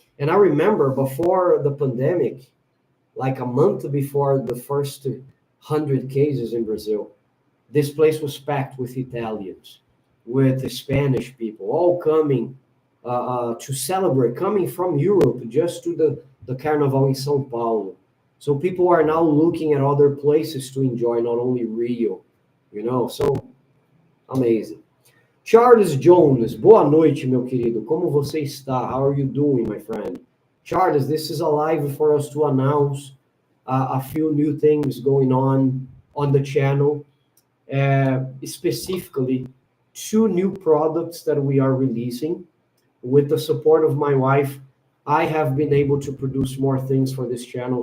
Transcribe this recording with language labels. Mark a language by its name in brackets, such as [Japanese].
[English] And I remember before the pandemic, like a month before the first 100 cases in Brazil, this place was packed with Italians, with Spanish people, all coming to celebrate, coming from Europe just to the Carnival in São Paulo. So people are now looking at other places to enjoy, not only Rio, so amazing. [Portuguese] Charles Jones, boa noite, meu querido. Como você está? [English] How are you doing, my friend? Charles, this is a live for us to announce a few new things going on the channel. Specifically, two new products that we are releasing. With the support of my wife, I have been able to produce more things for this channel.